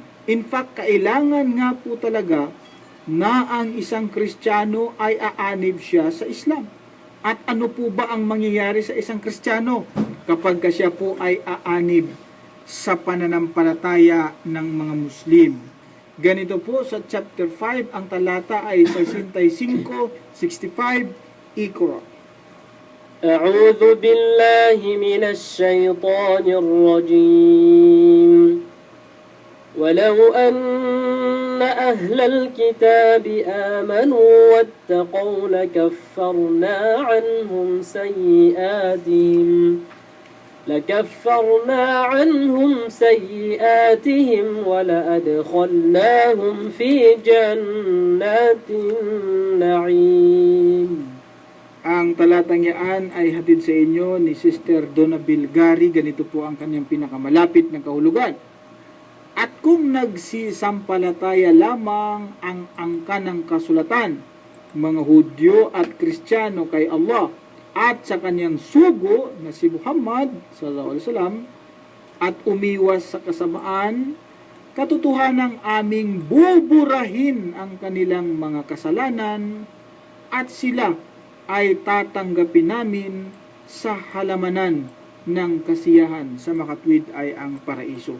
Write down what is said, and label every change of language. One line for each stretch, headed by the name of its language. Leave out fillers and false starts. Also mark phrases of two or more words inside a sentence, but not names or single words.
English: In fact,
Filipino: kailangan nga po talaga na ang isang Kristiyano ay aanib siya sa Islam. At ano po ba ang mangyayari sa isang Kristiyano kapag siya po ay aanib sa pananampalataya ng mga Muslim? Ganito po sa chapter 5, ang talata ay 65, 65, Iqra.
Arabic: أعوذ بالله من الشيطان الرجيم ولو أن أهل الكتاب آمنوا واتقوا لكفرنا عنهم سيئاتهم ولأدخلناهم في جنات النعيم.
Filipino: Ang talatang yan ay hatid sa inyo ni Sister Donna Bilgari. Ganito po ang kanyang pinakamalapit na kahulugan. At kung nagsisampalataya lamang ang angkan ng kasulatan, mga Hudyo at Kristiyano kay Allah at sa kanyang sugo na si Muhammad
Arabic: صلى الله عليه وسلم
Filipino: at umiwas sa kasamaan, katotohanang aming buburahin ang kanilang mga kasalanan at sila ay tatanggapin namin sa halamanan ng kasiyahan, sa makatwid ay ang paraiso.